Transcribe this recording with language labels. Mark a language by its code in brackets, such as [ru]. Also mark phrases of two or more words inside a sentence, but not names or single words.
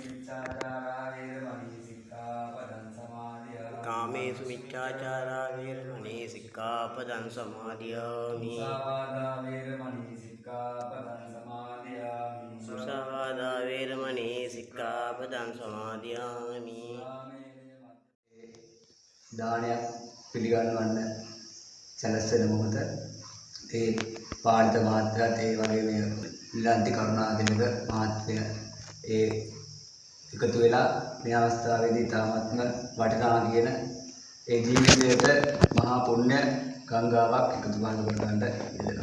[pi] කාමේසු මිච්ඡාචාරා වේරමණී සික්ඛාපදං සමාදියාමි මුසාවාදා වේරමණී සික්ඛාපදං සමාදියාමි [si] දානයක් පිළිගන්වන්න සැලසෙන මොහොත ඒ පාලිත මහත්තයාත් ඒ වගේ මේ විලන්ති කරුණාදිනක මහත්මය ඒ එකතු වෙලා මේ අවස්ථාවේදී තාමත්ම වටිනා කියන ඒ ජීවිතයට මහා පුණ්‍ය ගංගාවක් එකතු කරගන්න යෙදෙනවා.